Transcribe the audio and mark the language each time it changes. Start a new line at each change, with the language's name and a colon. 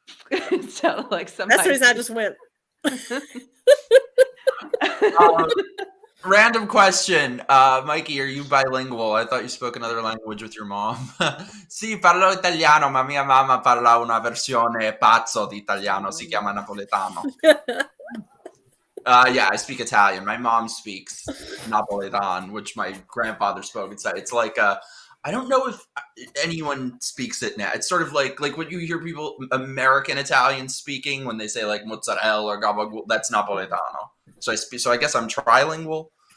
English: It sounded like somebody. That's the reason I just went. Random question. Mikey, are you bilingual? I thought you spoke another language with your mom.
Italian: Sì, parlo italiano, ma mia mamma parla una versione pazzo di italiano, si chiama napoletano.
English: Yeah, I speak Italian. My mom speaks Napoletan, which my grandfather spoke. It's like I don't know if anyone speaks it now. It's sort of like what you hear people American Italian speaking when they say like mozzarella or gabagool. That's Napoletano. So I guess I'm trilingual.